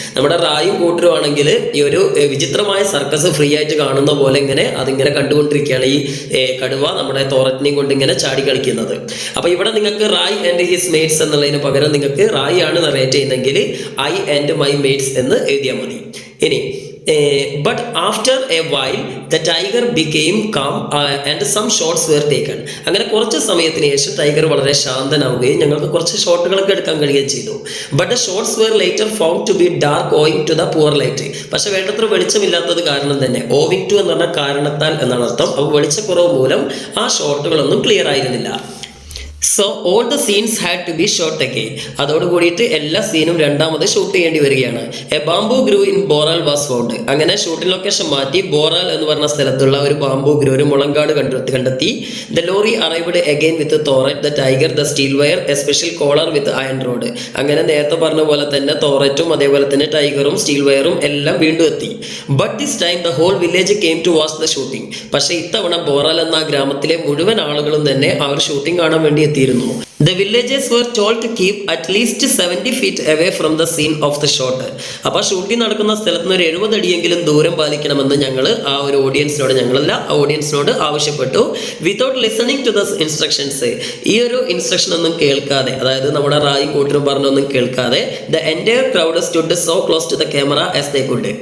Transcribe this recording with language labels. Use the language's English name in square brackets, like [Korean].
[Malayalam] നമ്മുടെ റായും കൂട്ടരും ആണെങ്കിൽ ഈ ഒരു വിചിത്രമായ സർക്കസ് ഫ്രീ ആയിട്ട് കാണുന്ന പോലെ ഇങ്ങനെ അതിങ്ങനെ കണ്ടുകൊണ്ടിരിക്കുകയാണ് ഈ കടുവ നമ്മുടെ തോററ്റിനെയും കൊണ്ട് ഇങ്ങനെ ചാടി കളിക്കുന്നത്. അപ്പൊ ഇവിടെ നിങ്ങൾക്ക് [English] Rai and his mates [Malayalam] എന്നുള്ളതിന് പകരം നിങ്ങൾക്ക് റായ് ആണ് നറേറ്റ് ചെയ്യുന്നെങ്കിൽ [English] I and my mates [Malayalam] എന്ന് എഴുതിയാൽ മതി. [English] ഇനി but after a while the tiger became calm and some shots were taken. [Malayalam] അങ്ങനെ കുറച്ച് സമയത്തിന് ശേഷം ടൈഗർ വളരെ ശാന്തനാവുകയും ഞങ്ങൾക്ക് കുറച്ച് ഷോട്ടുകളൊക്കെ എടുക്കാൻ കഴിയുകയും ചെയ്തു. [English] but the shots were later found to be dark owing to the poor light. [Malayalam] പക്ഷെ വേണ്ടത്ര വെളിച്ചമില്ലാത്തത് കാരണം തന്നെ, owing to എന്ന് പറഞ്ഞാൽ കാരണത്താൽ എന്നാണ് അർത്ഥം. അപ്പോൾ വെളിച്ചക്കുറവ് മൂലം ആ ഷോട്ടുകളൊന്നും ക്ലിയർ ആയിരുന്നില്ല. [English] So all the scenes had to be shot again. [Malayalam] അതോട് കൂടിയിട്ട് എല്ലാ സീനും രണ്ടാമത് ഷൂട്ട് ചെയ്യേണ്ടി വരികയാണ്. [English] A bamboo grove in Boral was found. [Malayalam] അങ്ങനെ ഷൂട്ടിംഗ് ലൊക്കേഷൻ മാറ്റി ബോറാൽ എന്ന് പറഞ്ഞ സ്ഥലത്തുള്ള ഒരു ബാംബു ഗ്രൂ, ഒരു മുളങ്കാട് കണ്ടെത്തി. [English] The lorry arrived again with Thorat, the tiger, the steel wire, a special collar with iron rod. [Malayalam] അങ്ങനെ നേരത്തെ പറഞ്ഞ പോലെ തന്നെ തോററ്റും അതേപോലെ തന്നെ ടൈഗറും സ്റ്റീൽ വയറും എല്ലാം വീണ്ടും എത്തി. [English] But this time the whole village came to watch the shooting. [Malayalam] പക്ഷേ ഇത്തവണ ബോറാൽ എന്ന ഗ്രാമത്തിലെ മുഴുവൻ ആളുകളും തന്നെ അവർ ഷൂട്ടിംഗ് കാണാൻ വേണ്ടി എത്തിയിരുന്നു. [English] The villagers were told to keep at least 70 feet away from the scene of the shot. [Malayalam] അപ്പോൾ ഷൂട്ടിംഗ് നടക്കുന്ന സ്ഥലത്ത് നിന്ന് ഒരു 70 അടിയെങ്കിലും ദൂരം പാലിക്കണമെന്ന് ആ ഒരു ഓഡിയൻസിനോട് ആവശ്യപ്പെട്ടു. [English] without listening to the instructions, [Malayalam] ഈ ഒരു ഇൻസ്ട്രക്ഷൻ ഒന്നും കേൾക്കാതെ, അതായത് നമ്മുടെ റായും കൂട്ടരും പറഞ്ഞൊന്നും കേൾക്കാതെ, [English] The entire crowd stood so close to the camera as they could.